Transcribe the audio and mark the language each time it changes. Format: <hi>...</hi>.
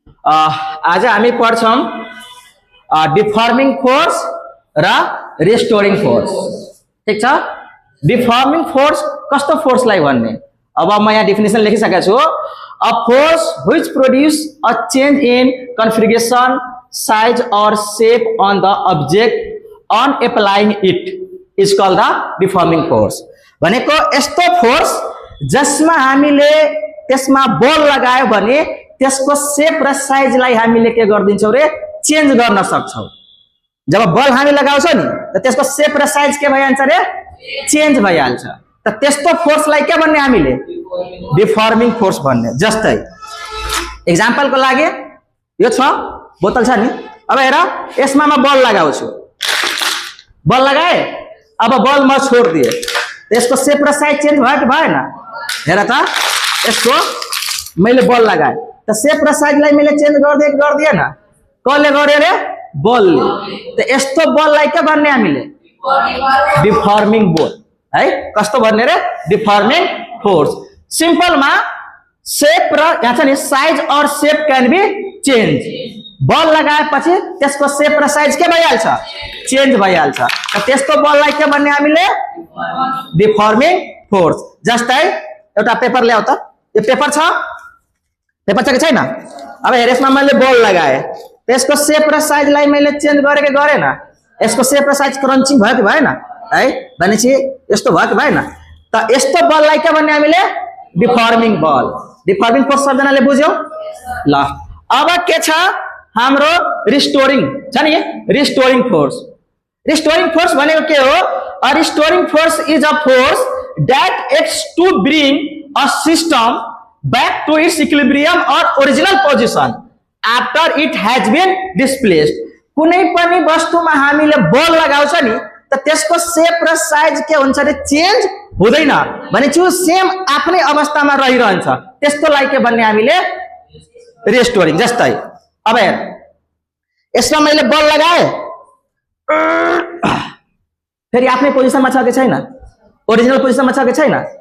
<ne>आज हामी पढ्छौं deforming force र रिस्टोरिङ फोर्स। ठीक छ। डिफर्मिङ फोर्स कस्तो फोर्सलाई भन्ने, अब म यहाँ डेफिनेसन लेखिसकेको छु।</ne> <en>A force which produce a change in configuration size or shape on the object on applying it is called the deforming force.</en> <ne>भनेको यस्तो फोर्स जसमा हामीले त्यसमा बल लगायो भने त्यसको शेप र साइजलाई हामीले के गर्दिन्छौं रे, चेन्ज गर्न सक्छौं। जब बल हामी लगाउँछौं नि त त्यसको शेप र साइज के भइहाल्छ रे, चेन्ज भइहाल्छ। त त्यस्तो फोर्सलाई के भन्ने हामीले, डिफर्मिङ फोर्स भन्ने। जस्तै एक्जाम्पलको लागि यो छ बोतल छ नि, अब हेर यसमा म बल लगाउँछु, बल लगाए, अब बल म छोड्दिए, यसको शेप र साइज चेन्ज भयो कि भएन? हेर त, यसको मैले बल लगाए त शेप र साइजलाई मैले चेन्ज गर्दिएन, कसले गर्यो रे, बलले। त यस्तो बललाई के भन्ने हामीले, डिफर्मिङ बल है। कस्तो भन्ने रे, डिफर्मिङ फोर्स। सिम्पलमा शेप र यहाँ छ नि</ne> <en>Size or shape can be change.</en> <ne>बल लगाएपछि त्यसको शेप र साइज के भइहाल्छ, चेन्ज भइहाल्छ। त त्यस्तो बललाई के भन्ने हामीले, डिफर्मिङ फोर्स। जस्तै एउटा पेपर ल्याउ त, यो पेपर छ कि छैन? अब हेर यसमा मैले बल लगाए, त्यसको शेप र साइजलाई मैले चेन्ज गरे कि गरेन? यसको शेप र साइज क्रन्चिङ भयो कि भएन है? भनेपछि यस्तो भयो कि भएन? त यस्तो बललाई के भन्ने हामीले, डिफर्मिङ बल। डिफर्मिङ फोर्स सबजनाले बुझ्यौ ल। अब के छ हाम्रो रिस्टोरिङ छ नि, रिस्टोरिङ फोर्स। रिस्टोरिङ फोर्स भनेको के हो?</ne> <en>A restoring force is a force that acts to bring a system back to its equilibrium or original position after it has been displaced.</en> <ne>कुनै पनि वस्तुमा हामीले बल लगाउँछ नि त त्यसको शेप र साइज के हुन्छ रे, चेन्ज हुँदैन, भनेपछि सेम आफ्नै अवस्थामा रहिरहन्छ। त्यस्तोलाई के भन्ने हामीले, रिस्टोरिङ। जस्तै अब हेर यसमा मैले बल लगाए, फेरि आफ्नै पोजिसनमा छ कि छैन, ओरिजिनल पोजिसनमा छ कि छैन?</ne>